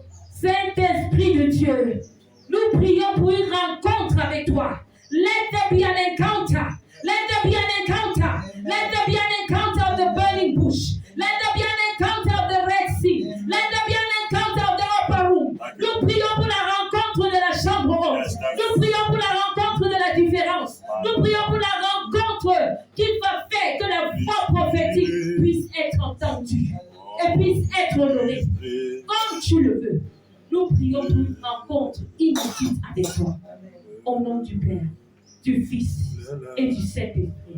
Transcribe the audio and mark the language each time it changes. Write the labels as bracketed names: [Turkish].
[French] Saint-Esprit de Dieu, nous prions pour une rencontre avec toi. [English] Let there be an encounter. Let there be an encounter. Let there be an encounter of the burning bush. Let there be an encounter of the Red Sea. Let there be an encounter of the upper room. [French] Nous prions pour la rencontre de la chambre haute. Nous prions pour la rencontre de la différence. Nous prions pour la rencontre qui va faire que la voix prophétique puisse être entendue et puisse être honorée. Comme tu le veux. Nous prions pour une rencontre inédite avec toi. Au nom du Père, du Fils et du Saint-Esprit.